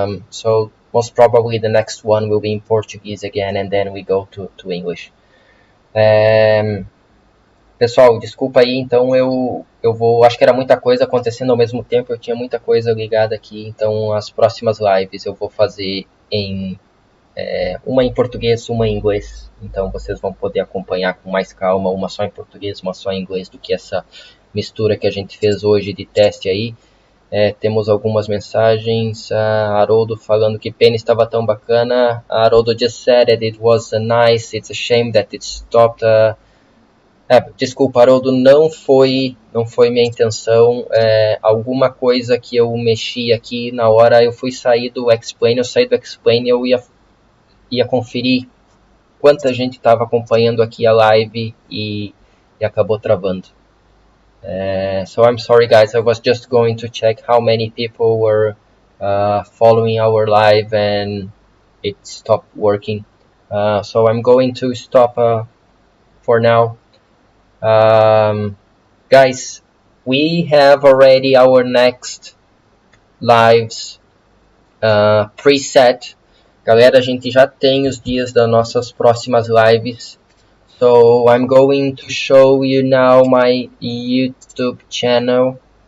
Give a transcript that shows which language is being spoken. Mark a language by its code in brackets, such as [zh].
[en] So most probably the next one will be in Portuguese again, and then we go to English. [pt] Pessoal, desculpa aí, então eu vou, acho que era muita coisa acontecendo ao mesmo tempo, eu tinha muita coisa ligada aqui, então as próximas lives eu vou fazer em uma em português, uma em inglês, então vocês vão poder acompanhar com mais calma, uma só em português, uma só em inglês, do que essa mistura que a gente fez hoje de teste aí. Temos algumas mensagens. Haroldo falando que Penny estava tão bacana. [en] Haroldo just said that it was nice, it's a shame that it stopped. [pt] Desculpa, Haroldo, não foi minha intenção. Alguma coisa que eu mexi aqui na hora, eu fui sair do Explain, eu ia conferir quanta gente estava acompanhando aqui a live e acabou travando. [en] So I'm sorry guys, I was just going to check how many people were following our live and it stopped working. So I'm going to stop for now. Guys, we have already our next lives preset. [pt] Galera, a gente já tem os dias das nossas próximas lives. [en] So I'm going to show you now my YouTube channel.